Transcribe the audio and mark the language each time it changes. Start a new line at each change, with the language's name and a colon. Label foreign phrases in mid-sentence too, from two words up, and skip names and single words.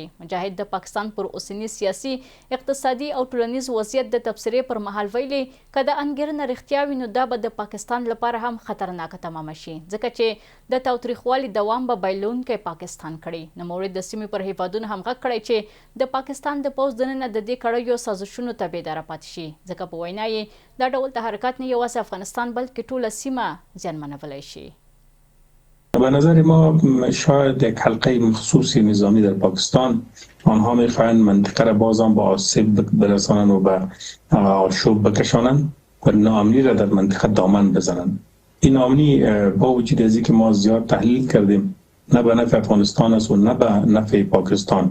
Pashto: مجاهد د پاکستان پر اوسني سیاسي، اقتصادي او ټولنیز وضعیت د تبصرې پر مهال ویلي که د انګېرنه رښتیا وي نو دا به د پاکستان لپاره هم خطرناکه تمامه شي، ځکه چې د تاوتریخوالي دوام به بایلونکی پاکستان کړي. نوموړي د سیمې پر هیوادونو هم غږ کړی چې د پاکستان د پوځ دننه د دې کړیو سازشونو ته بیداره پاتې شي، ځکه په وینا یې دا ډول تحرکات نه یوازې افغانستان بلکې ټوله سیمه زیانمنولی شي.
Persian: به نظر ما شاید یک حلقه مخصوصی نظامی در پاکستان آنها میخواهند منطقه را بازم با آسیب برسانند و به آشوب بکشانند و ناامنی را در منطقه دامن بزنند. این ناامنی با وجود از اینکه ما زیاد تحلیل کردیم نه به نفع افغانستان است و نه به نفع پاکستان.